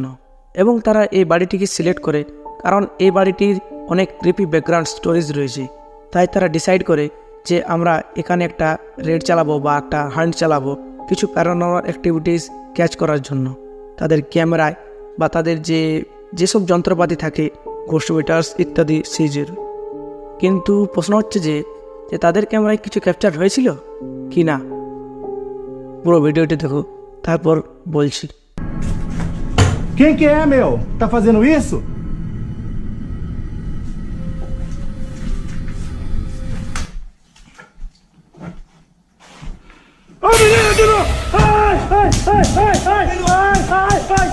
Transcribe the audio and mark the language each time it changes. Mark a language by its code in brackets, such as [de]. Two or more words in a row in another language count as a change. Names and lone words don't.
[bn] এবং তারা এই বাড়িটিকে সিলেক্ট করে কারণ এই বাড়িটির অনেক [en] creepy background stories [bn] রয়েছে, তাই তারা ডিসাইড করে যে আমরা এখানে একটা রেড চালাবো বা একটা হান্ট চালাবো কিছু [en] paranormal activities [bn] ক্যাচ করার জন্য তাদের ক্যামেরায় বা তাদের যেসব যন্ত্রপাতি থাকে [en] ghost meters [bn] ইত্যাদি সিজের। কিন্তু প্রশ্ন হচ্ছে যে তাদের ক্যামেরায় কিছু ক্যাপচার হয়েছিল কি না। পুরো ভিডিওটি দেখো, তারপর বলছি। [pt] Quem que é, meu? Tá fazendo isso? Ô, menina de novo! Ai, ai, ai, ai, ai, ai, ai, ai!